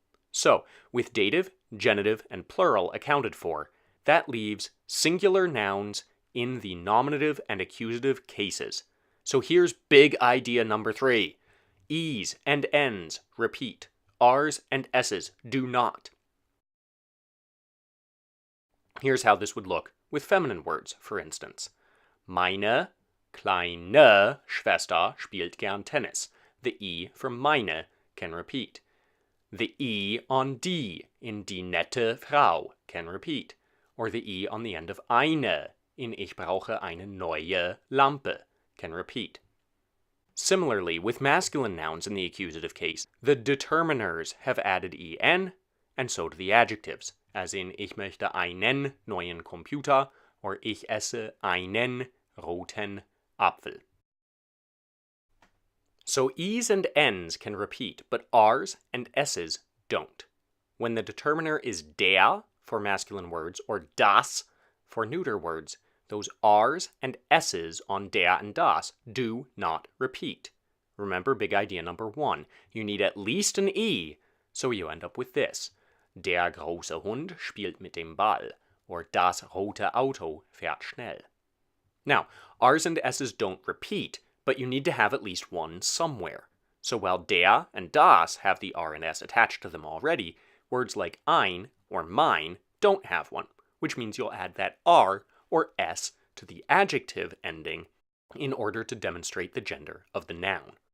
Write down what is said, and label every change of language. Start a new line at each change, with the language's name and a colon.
English: So, with dative, genitive, and plural accounted for, that leaves singular nouns in the nominative and accusative cases. So here's big idea number three. E's and N's repeat. R's and S's do not. Here's how this would look with feminine words, for instance.
German: Meine kleine Schwester spielt gern Tennis.
English: The E from meine can repeat. The E on die in
German: die nette Frau
English: can repeat. Or the E on the end of eine in
German: Ich brauche eine neue Lampe
English: can repeat. Similarly, with masculine nouns in the accusative case, the determiners have added en, and so do the adjectives, as in
German: Ich möchte einen neuen Computer
English: or
German: Ich esse einen roten Apfel.
English: So E's and N's can repeat, but R's and S's don't. When the determiner is der for masculine words or das for neuter words, those R's and S's on der and das do not repeat. Remember big idea number one. You need at least an E, so you end up with this.
German: Der große Hund spielt mit dem Ball,
English: or
German: das rote Auto fährt schnell.
English: Now, R's and S's don't repeat, but you need to have at least one somewhere. So while der and das have the R and S attached to them already, words like ein or mein don't have one, which means you'll add that R or S to the adjective ending in order to demonstrate the gender of the noun.